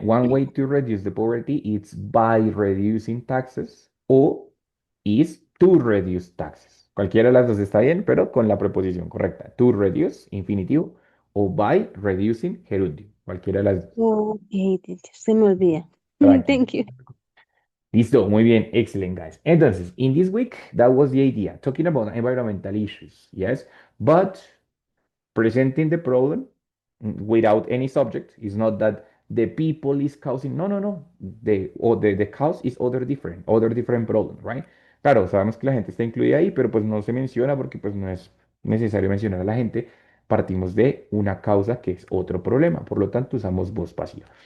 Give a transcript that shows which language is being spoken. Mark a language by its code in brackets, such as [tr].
[en] One way to reduce the poverty is by reducing taxes o is to reduce taxes. [es] Cualquiera de las dos está bien, pero con la preposición correcta. To reduce, infinitivo, o by reducing, gerundio. Cualquiera de las dos. [en] Okay, teacher, [es] se me olvida. Tranquilo. [en] Thank you. [es] Listo, muy bien, [en] excellent, guys. Entonces, in this week, that was the idea, talking about environmental issues, yes, but presenting the problem without any subject is not that the people is causing, no, the cause is other different problems, right? [es] Claro, sabemos que la gente está incluida ahí, pero pues no se menciona porque pues no es necesario mencionar a la gente. Partimos de una causa que es otro problema, por lo tanto usamos voz pasiva.